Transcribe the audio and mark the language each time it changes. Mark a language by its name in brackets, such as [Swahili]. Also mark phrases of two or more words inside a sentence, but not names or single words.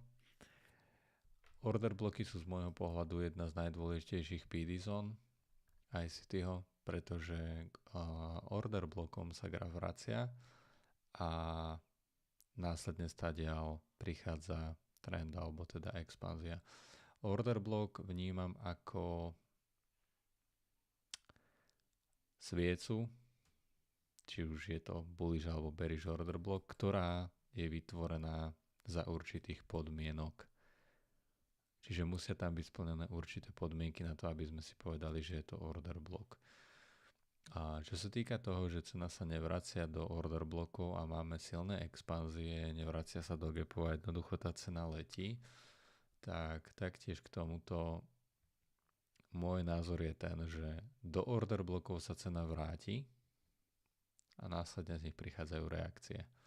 [Slovak] Order bloky sú z môjho pohľadu jedna z najdôležitejších PD zón ICTho, pretože order blokom sa graf vracia a následne stadiaľ prichádza trend alebo teda expanzia. [English] Order block [Slovak] vnímam ako sviecu, či už je to bullish alebo [English] bearish order block, [Slovak] ktorá je vytvorená za určitých podmienok. Čiže musia tam byť splnené určité podmienky na to, aby sme si povedali, že je to [English] order block. [Slovak] A čo sa týka toho, že cena sa nevracia do order blokov a máme silné expanzie, nevracia sa do gapov a jednoducho tá cena letí, tak taktiež k tomuto môj názor je ten, že do order blokov sa cena vráti a následne z nich prichádzajú reakcie.